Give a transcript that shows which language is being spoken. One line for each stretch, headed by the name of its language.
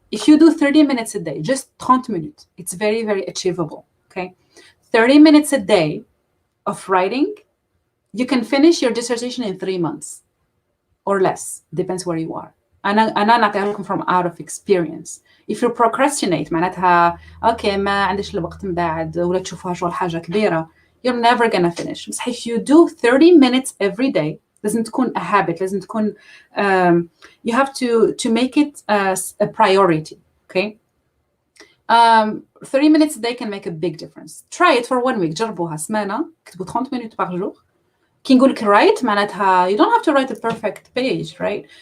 English: If you do 30 minutes a day, just 30 minutes, it's very, very achievable. Okay, 30 minutes a day of writing, you can finish your dissertation in 3 months or less. Depends where you are.
Arabic: أنا نعطيها لكم
English: from out of experience. If you procrastinate
Arabic: معناتها اوكي ما عندش الوقت من بعد ولا تشوفها شغل حاجه كبيره,
English: you're never gonna finish.
Arabic: بس
English: if you do 30 minutes every day
Arabic: لازم تكون
English: a habit, لازم تكون you have to make it a priority. Okay. 30 minutes a day can make a big difference. Try it for 1 week.
Arabic: جربوها سمانه كتبوا
English: 30 minutes
French: par jour.
Arabic: كي نقول لك
English: write
Arabic: معناتها
English: you don't have to write a perfect page, right?